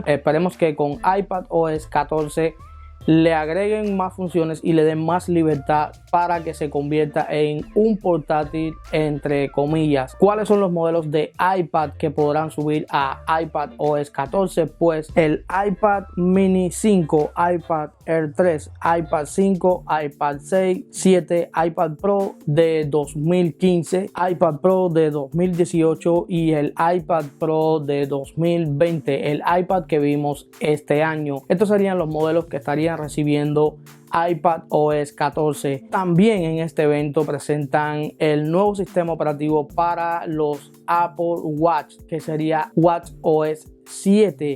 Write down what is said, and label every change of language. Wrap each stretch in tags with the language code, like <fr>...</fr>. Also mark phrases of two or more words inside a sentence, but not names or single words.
<es>Esperemos que con iPadOS 14 le agreguen más funciones y le den más libertad para que se convierta en un portátil, entre comillas. ¿Cuáles son los modelos de iPad que podrán subir a iPadOS 14? Pues el iPad Mini 5, iPad Air 3, iPad 5, iPad 6, 7, iPad Pro de 2015, iPad Pro de 2018 y el iPad Pro de 2020, el iPad que vimos este año. Estos serían los modelos que estarían recibiendo iPadOS 14. También en este evento presentan el nuevo sistema operativo para los Apple Watch, que sería watchOS 7.</es>